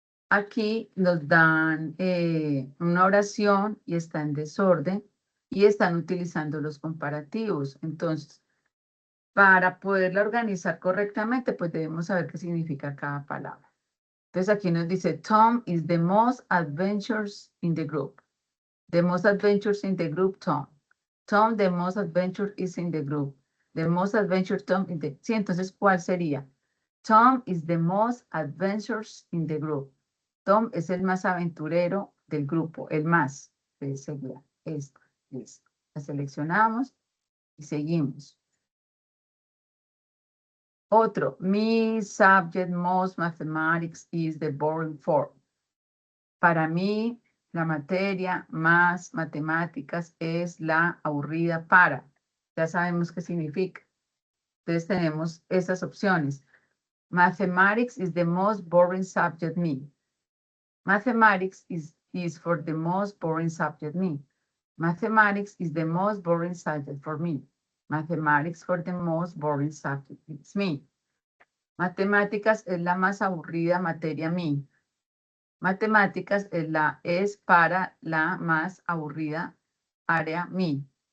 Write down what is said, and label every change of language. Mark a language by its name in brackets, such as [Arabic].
[Spanish] Aquí nos dan una oración y está en desorden y están utilizando los comparativos. Entonces, para poderla organizar correctamente, pues debemos saber qué significa cada palabra. Entonces, aquí nos dice, [English] Tom is the most adventurous in the group. The most adventures in the group, Tom. Tom, the most adventure is in the group. The most adventurous Tom in the... [Spanish] Sí, entonces, ¿cuál sería? [English] Tom is the most adventurous in the group. [Spanish] Tom es el más aventurero del grupo, el más. Sería esta. La seleccionamos y seguimos. [English] Otro, mi subject most mathematics is the boring form. [Spanish] Para mí, la materia más matemáticas es la aburrida para. Ya sabemos qué significa. Entonces tenemos esas opciones. [English] Mathematics is the most boring subject me. Mathematics is for the most boring subject me. Mathematics is the most boring subject for me. Mathematics for the most boring subject it's me. [Spanish] Matemáticas es la más aburrida materia mí. Matemáticas es para la más aburrida área mí.